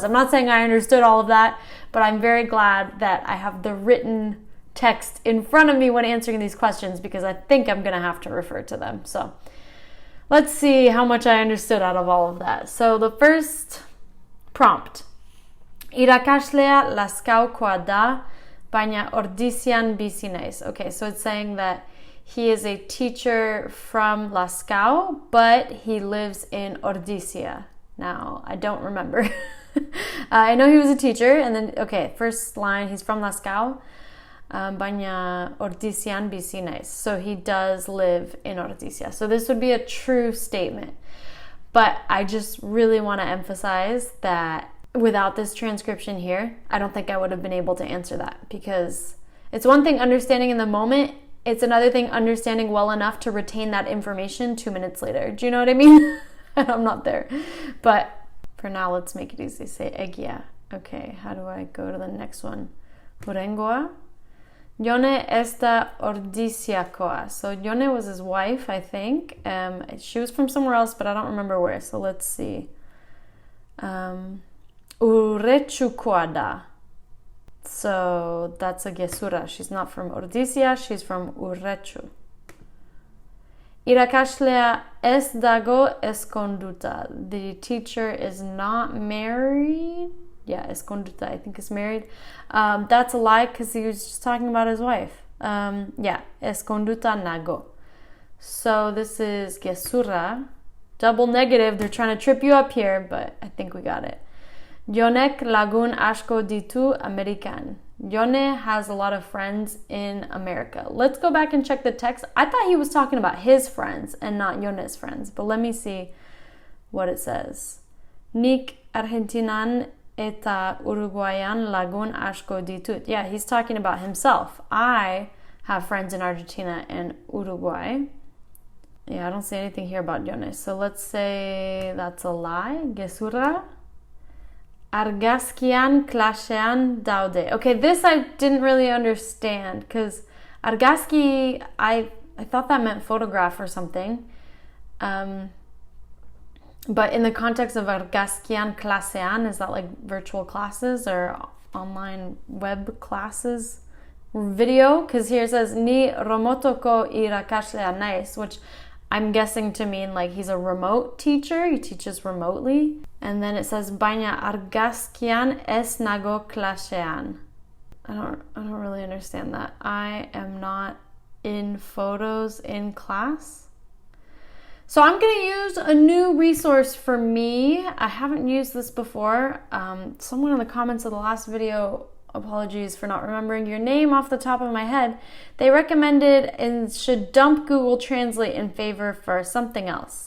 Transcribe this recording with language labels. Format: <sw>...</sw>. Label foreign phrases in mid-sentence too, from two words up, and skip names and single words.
<en>I'm not saying I understood all of that, but I'm very glad that I have the written text in front of me when answering these questions because I think I'm going to have to refer to them. So let's see how much I understood out of all of that. So the first prompt.</en> <eu>Irakaslea lazkaukoa da, baina ordizian bizi naiz.</eu> <en>Okay, so it's saying that he is a teacher from Lazkao, but he lives in Ordizia. Now, I don't remember. I know he was a teacher, and then, okay, first line, he's from Lazkao,</en> <eu>baina Ordizian bizi naiz.</eu> <en>So he does live in Ordizia. So this would be a true statement. But I just really want to emphasize that without this transcription here, I don't think I would have been able to answer that, because it's one thing understanding in the moment, it's another thing understanding well enough to retain that information 2 minutes later. Do you know what I mean? I'm not there. But for now, let's make it easy. Say egia. Okay, how do I go to the next one?</en> <eu>Hurengoa. Jone esta ordisiakoa.</eu> <en>So Jone was his wife, I think. She was from somewhere else, but I don't remember where. So let's see. Urechukoada. So that's a gesura. She's not from Ordizia, she's from Urechu.</en> <eu>Irakaslea es dago eskonduta.</eu> <en>The teacher is not married. Yeah, eskonduta, I think is married. That's a lie because he was just talking about his wife. Yeah,</en> <eu>eskonduta nago.</eu> <en>So this is gesura. Double negative. They're trying to trip you up here, but I think we got it.</en> <eu>Jonek lagun asko ditu American.</eu> <en>Jone has a lot of friends in America. Let's go back and check the text. I thought he was talking about his friends and not Jone's friends, but let me see what it says.</en> <eu>Nik Argentinan eta Uruguayan lagun asko ditut.</eu> <en>Yeah, he's talking about himself. I have friends in Argentina and Uruguay. Yeah, I don't see anything here about Jone. So let's say that's a lie.</en> <eu>Gesura. Argaskian klasean daude.</eu> <en>Okay, this I didn't really understand because argaski, I thought that meant photograph or something. But in the context of</en> <eu>argaskian klasean,</eu> <en>is that like virtual classes or online web classes? Video? Because here it says</en> <eu>ni romotoko irakasleanais,</eu> <en>which I'm guessing to mean like he's a remote teacher. He teaches remotely. And then it says</en> <eu>baina argaskian es nago klasean.</eu> <en>I don't really understand that. I am not in photos in class. So I'm going to use a new resource for me. I haven't used this before. Someone in the comments of the last video, apologies for not remembering your name off the top of my head, they recommended and should dump Google Translate in favor for something else.</en>